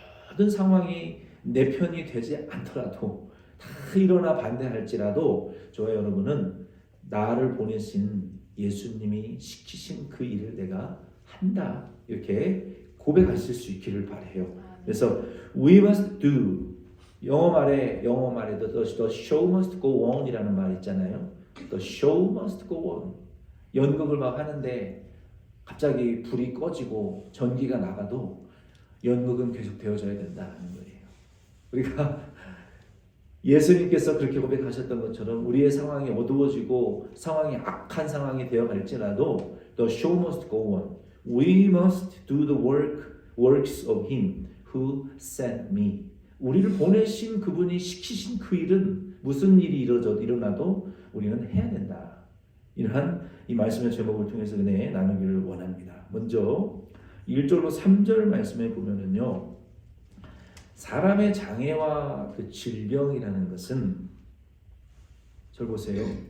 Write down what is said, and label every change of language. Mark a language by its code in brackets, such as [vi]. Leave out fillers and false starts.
[ko] 모든 상황이 내 편이 되지 않더라도 다 일어나 반대할지라도 저와 여러분은 나를 보내신 예수님이 시키신 그 일을 내가 한다, 이렇게 고백하실 수 있기를 바라요. 그래서 [en] we must do, [ko] 영어 말에 [en] the show must go on [ko] 이라는 말 있잖아요. [en] The show must go on. [ko] 연극을 막 하는데 갑자기 불이 꺼지고 전기가 나가도 연극은 계속 되어져야 된다는 거예요. 우리가 예수님께서 그렇게 고백하셨던 것처럼 우리의 상황이 어두워지고 상황이 악한 상황이 되어갈지라도 [en] the show must go on. We must do the works of Him who sent me. [ko] 우리를 보내신 그분이 시키신 그 일은 무슨 일이 일어나도 우리는 해야 된다. 이러한 이 말씀의 제목을 통해서 은혜 나누기를 원합니다. 먼저 1절로 3절 말씀에 보면은요, 사람의 장애와 그 질병이라는 것은, 절 보세요.